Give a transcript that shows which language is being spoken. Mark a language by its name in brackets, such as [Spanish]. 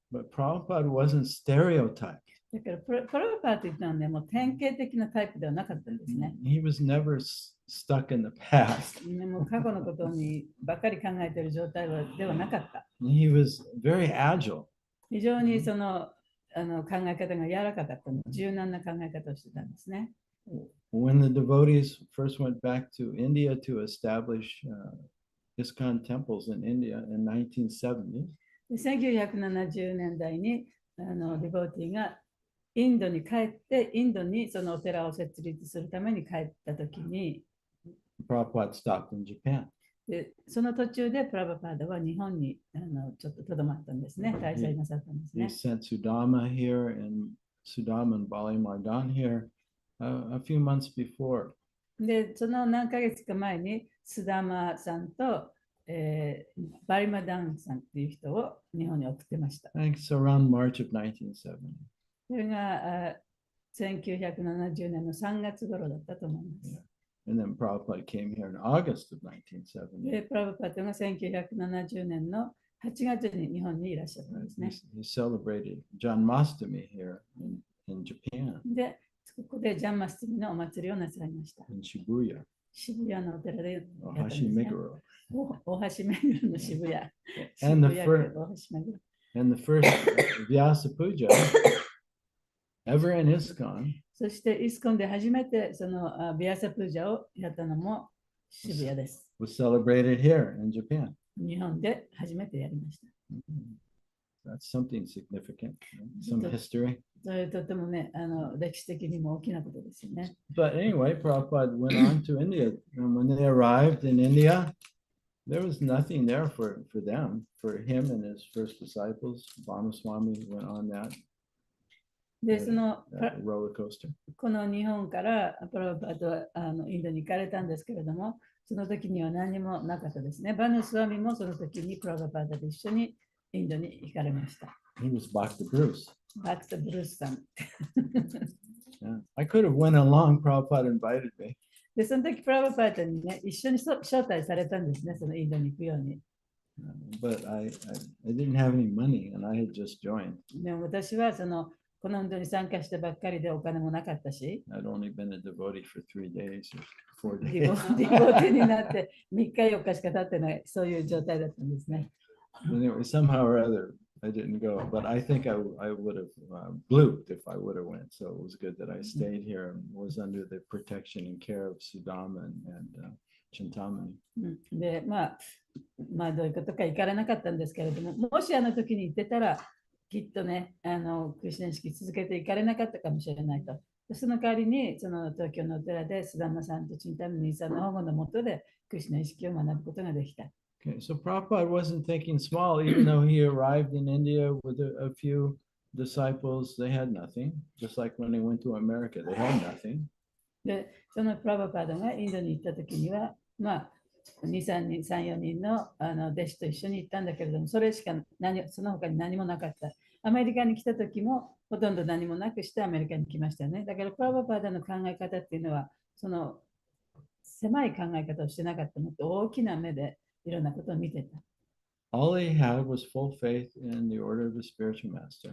[English] But Prabhupada wasn't stereotyped. [Japanese] だからプラブパーというのはね、もう典型的なタイプではなかったんですね。 [English] He was never stuck in the past. [Japanese] もう過去のことにばかり考えている状態ではなかった。 [English] He was very agile. [Japanese] 非常にその考え方が柔らかかったの、柔軟な考え方をしてたんですね。 [English] When the devotees first went back to India to establish ISKCON temples in India in 1970, [Japanese] 1970年代にディボーティーがインドに帰って、インドにそのお寺を設立するために帰ったときに、 [English] Prabhupada stopped in Japan. [Japanese] でその途中でプラブパーダは日本にちょっととどまったんですね。滞在なさったんです [English] He [Japanese] ね。 [English] sent Sudama here and Sudama and Bali Mardan here a few months before. [Japanese] で、その何ヶ月か前に、スダマさんと、バリマダンさんっていう人を日本に送ってました。 [English] I think it's around March of 1970. [Japanese] それが1970年の3月頃だったと思います。 [English] And then Prabhupada came here in August of 1970. [Japanese] で、プラブパーダが1970年の8月に日本にいらっしゃったんですね。 [English] He celebrated Janmashtami here in Japan, [Japanese] で、ここでジャンマスティミのお祭りをなさいました。 [English] in Shibuya, [Japanese] 渋谷のお寺でやったんです [English] Ohashi [Japanese] ね。 [English] Meguro. [Japanese] 大橋めぐるの渋谷。 [English] And the [Japanese] 渋谷 [English] first [Japanese] 区大橋めぐる。 [English] and the first Vyasa Puja ever in ISKCON [Japanese] そしてイスコンで初めてそのビアサプージャをやったのも渋谷です。 [English] was celebrated here in Japan. [Japanese] 日本で初めてやりました。 [English] That's something significant, some history. [Japanese] それとてもね、歴史的にも大きなことですよね。 [English] But anyway, Prabhupada went on to India. And when they arrived in India, there was nothing there for them, for him and his first disciples. Ramaswamy went on that [Japanese] で、その [English] roller coaster. [Japanese] この日本からプラブパードはインドに行かれたんですけれども、その時には何もなかったですね。バヌスワミもその時にプラブパードと一緒にインドに行かれました。 [English] He was Bhakta Bruce. [Japanese] バクト・ブルースさん。 [English] Yeah. I could have went along. Prabhupada invited me. [Japanese] で、その時プラブパードにね、一緒に招待されたんですね、そのインドに行くように。 [English] But I didn't have any money and I had just joined. [Japanese] でも私はこの運動に参加したばっかりでお金もなかったし、 [English] I'd only been a devotee for 3 days or 4 [Japanese] デ [English] days. [Japanese] ィボティになって3日4日しか経ってない、そういう状態だったんですね。 [English] Anyway, somehow or other, I didn't go. But I think I would have blooped if I would have went. So it was good that I stayed here and was under the protection and care of Sudama and Chintamani. [Japanese] で、まあどういうことか行かれなかったんですけれども、もしあの時に行ってたら、きっとね、クリシナ意識続けて行かれなかったかもしれないと。その代わりに、その東京のお寺で、スダマさんとチンタムニーさんの保護のもとで、クリシナ意識を学ぶことができた。 [English] Okay, so Prabhupada wasn't thinking small, even though he arrived in India with a few disciples, they had nothing. Just like when they went to America, they had nothing. [Japanese] で、そのプラブパードがインドに行った時には、まあ、2、3人、3、4人の弟子と一緒に行ったんだけれども、それしかその他に何もなかった。アメリカに来た時も、ほとんど何もなくしてアメリカに来ましたよね。だからプラブパードの考え方っていうのは、その狭い考え方をしてなかったのと大きな目でいろんなことを見てた。 [English] All he had was full faith in the order of the spiritual master.